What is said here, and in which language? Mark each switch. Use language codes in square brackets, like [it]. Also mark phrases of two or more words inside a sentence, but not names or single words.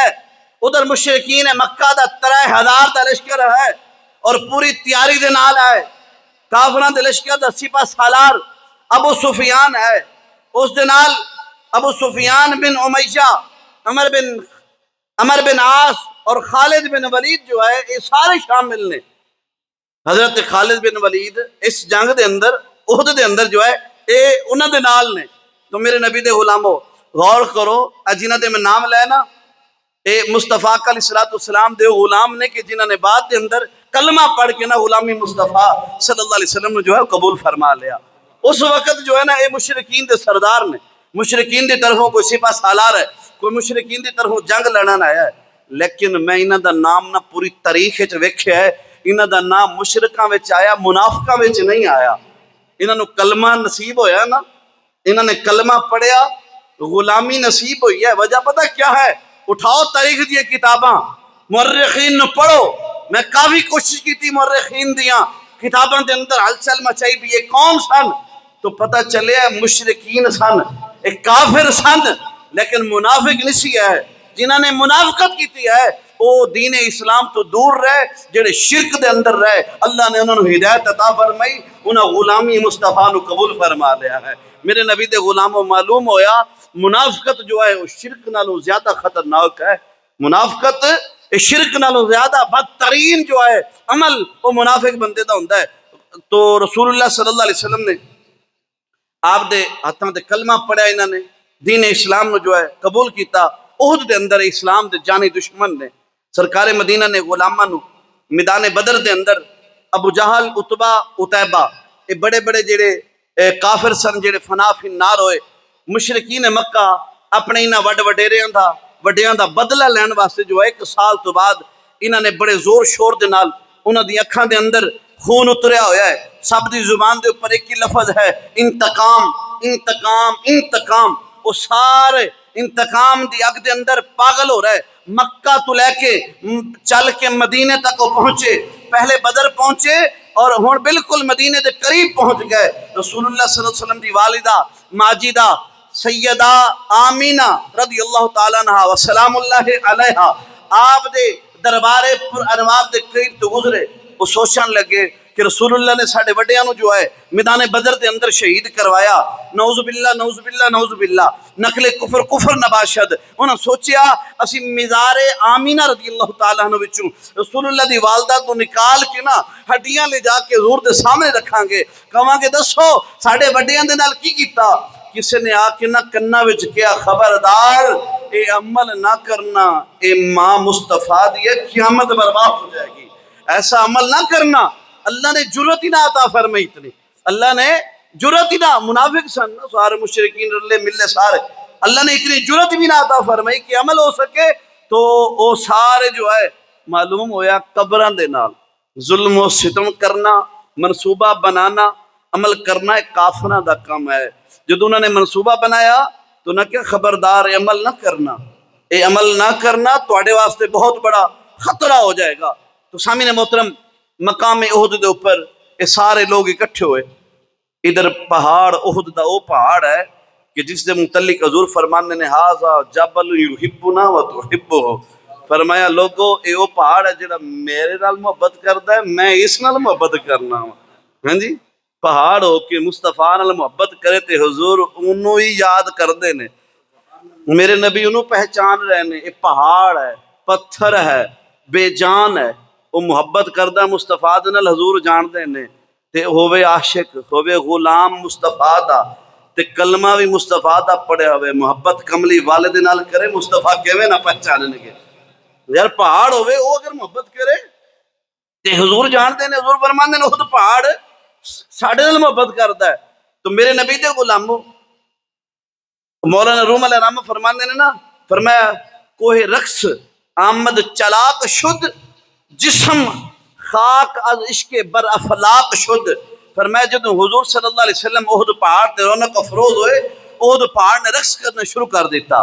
[pa] ادھر مشرکین مکہ دا 3000 دا لشکر ہے اور پوری تیاری دے نال ہے۔ کافراں دے لشکر دا سپہ سالار ابو سفیان ہے، اس دے نال ابو سفیان بن امیہ، عمر بن عاص اور خالد بن ولید جو ہے یہ سارے شامل نے۔ حضرت خالد بن ولید اس جنگ دے اندر احد دے اندر جو ہے اے انہاں دے نال نے۔ تو میرے نبی دے غلاموں غور کرو، جنہاں دے میں نام لینا اے مصطفیٰ [ar] علیہ السلام [pa] دے غلام نے کہ جنہاں نے بعد دے اندر کلمہ پڑھ کے نا غلامی مصطفیٰ [ar] صلی اللہ علیہ وسلم [pa] نے جو ہے قبول فرما لیا۔ اس وقت جو ہے نا اے مشرکین دے سردار نے، مشرکین دی طرفوں کوئی سپہ سالار ہے، کوئی مشرکین دی طرفوں جنگ لڑن آیا ہے، لیکن میں انہاں دا نام نہ پوری تاریخ وچ ویکھیا ہے، انہاں دا نام مشرکاں وچ آیا، منافقاں وچ نہیں آیا۔ انہاں نو کلمہ نصیب ہویا نا، انہاں نے کلمہ پڑھیا، غلامی نصیب ہوئی ہے۔ وجہ پتہ کیا ہے؟ اٹھاؤ تاریخ دی کتاباں، مورخین نو پڑھو۔ میں کافی کوشش کی تھی مورخین دیاں کتاباں دے اندر ہلچل مچائی بھی یہ کون سن، تو پتہ چلے مشرکین سن، ایک کافر سن، لیکن منافق نہیں ہے۔ جنہاں نے منافقت کی ہے وہ دین اسلام تو دور رہے، جڑے شرک دے اندر رہے، اللہ نے انہوں نے ہدایت عطا فرمائی، انہاں غلامی مصطفیٰ نو قبول فرما لیا ہے۔ میرے نبی دے غلاموں معلوم ہویا منافقت جو ہے وہ شرک نالوں زیادہ خطرناک ہے۔ منافقت شرک نالوں زیادہ بدترین جو ہے عمل وہ منافق بندے دا ہوندا ہے۔ تو رسول اللہ [ar] صلی اللہ علیہ وسلم [pa] نے آپ دے ہاتھاں تے کلمہ پڑھیا، انہاں نے دین اسلام نو جو ہے قبول کیتا۔ احد دے اندر اسلام دے جانی دشمن نے سرکار مدینہ نے غلاماں نو میدان بدر دے اندر ابو جہل، عتبہ، عتیبہ، یہ بڑے بڑے جڑے کافر سن جڑے [ar] فنا فی النار [pa] ہوئے۔ مشرکین مکہ اپنے انہاں وڈیاں دا بدلہ لین واسطے جو ہے 1 سال تو بعد انہاں نے بڑے زور شور دے نال انہاں دی اکھاں دے اندر خون اتریا ہویا ہے۔ سب دی زبان دے اوپر ایک ہی لفظ ہے، انتقام انتقام انتقام۔ وہ سارے انتقام دی اگ دے اندر پاگل ہو رہا ہے۔ مکہ تو لے کے چل کے مدینے تک وہ پہنچے، پہلے بدر پہنچے اور ہون بالکل مدینے دے قریب پہنچ گئے۔ رسول اللہ [ar] صلی اللہ علیہ وسلم [pa] دی والدہ ماجدہ سیدہ آمینہ [ar] رضی اللہ تعالیٰ عنہ وسلام اللہ علیہا [pa] آپ دے دربارے پر انوار دے قریب تو گزرے، وہ سوچن لگے کہ رسول اللہ نے ساڑھے وڈیاں نو جو ہے میدان بدر دے اندر شہید کروایا. [ar] نعوذ باللہ نعوذ باللہ نعوذ باللہ. [fa] نقل کفر کفر نباشد. [pa] انہاں سوچیا اسی مزار آمینہ [ar] رضی اللہ تعالیٰ عنہ [pa] وچوں رسول اللہ دی والدہ تو نکال کے نا ہڈیاں لے جا کے حضور دے سامنے رکھاں گے, کہاں گے دسو ساڑھے وڈیاں دے نال کی کیتا. کسی نے آ کے نہ کنا وچ کیا خبردار اے عمل نہ کرنا, اے ماں مصطفیٰ دی قیامت برباد ہو جائے گی. ایسا عمل نہ کرنا. اللہ نے جرت ہی نہ عطا فرمائی اتنی, اللہ نے جرت ہی نہ, منافق سن سارے مشرکین رلے ملے سارے, اللہ نے اتنی جرت بھی نہ عطا فرمائی کہ عمل ہو سکے. تو وہ سارے جو ہے معلوم ہویا قبراں دے نال ظلم و ستم کرنا, منصوبہ بنانا, عمل کرنا ایک کافراں دا کام ہے. جب انہوں نے منصوبہ بنایا تو نہ کہ خبردار اے عمل نہ کرنا, اے عمل نہ کرنا تواڈے واسطے بہت بڑا خطرہ ہو جائے گا. تو سامعین محترم, مقام احد دے اوپر یہ سارے لوگ اکٹھے ہوئے. ادھر پہاڑ احد دا وہ پہاڑ ہے کہ جس دے متعلق حضور فرمانے نے [ar] ھذا جبل یحبنا و تحبہ, [pa] فرمایا لوگو اے وہ پہاڑ ہے جڑا میرے نال محبت کردا ہے, میں اس نال محبت کرنا ہوں. ہاں جی, پہاڑ ہو کے مصطفیٰ نال محبت کرے تے حضور انہوں ہی یاد کر دے نے, میرے نبی انہوں پہچان رہے نے. یہ پہاڑ ہے, پتھر ہے, بے جان ہے, وہ محبت کردہ مصطفیٰ دے نال حضور جان دے نے. تے ہووے عاشق, ہووے غلام مصطفیٰ دا, تے کلمہ بھی مصطفیٰ دا پڑھے ہوئے, محبت کملی والد نال کرے مصطفیٰ کیویں نہ پہچانن گے. یار پہاڑ ہوئے وہ اگر محبت کرے تے حضور جان دے نے. حضور فرماندے نے وہ پہاڑ ساڑھے نال محبت کردا ہے. تو میرے نبی دے غلامو, مولانا روم [ar] علیہ الرحمہ [pa] فرماندے نے نا, فرمایا [fa] کوہ رقص آمد چلاک شد, جسم خاک از عشق بر افلاق شد. [pa] فرمایا جدو حضور [ar] صلی اللہ علیہ وسلم [pa] احد پہاڑ تے رونق افروز ہوئے, احد پہاڑ نے رقص کرنا شروع کر دیتا.